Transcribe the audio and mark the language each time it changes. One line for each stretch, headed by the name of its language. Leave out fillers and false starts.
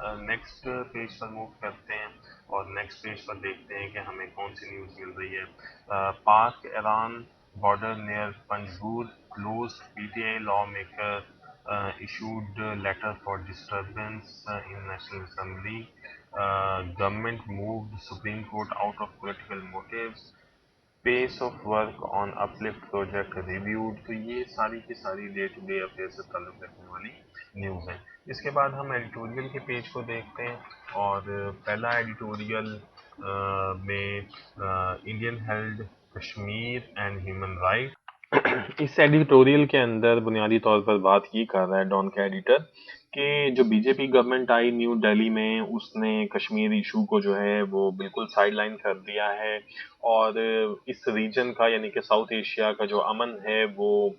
Urdu: Next page پر move کرتے ہیں اور نیکسٹ پیج پر دیکھتے ہیں کہ ہمیں کون سی نیوز مل رہی ہے۔
English: Pak Iran border near Panjgur close, PTI lawmaker issued letter for disturbance in National Assembly. Government moved Supreme Court out of political motives. Pace of work on uplift project reviewed.
Urdu: تو یہ ساری کی ساری day to day affair سے تعلق رکھنے والی news ہیں۔ اس کے بعد ہم ایڈیٹوریل کے پیج کو دیکھتے ہیں، اور پہلا ایڈیٹوریل میں
English: Indian held Kashmir and human right.
Urdu: اس editorial کے اندر بنیادی طور پر بات یہ کر رہا ہے ڈان کا ایڈیٹر کہ جو B J P government I knew Delhi میں، اس نے کشمیر ایشو کو جو ہے وہ بالکل سائڈ لائن کر دیا ہے، اور اس ریجن کا یعنی کہ ساؤتھ ایشیا کا جو امن ہے وہ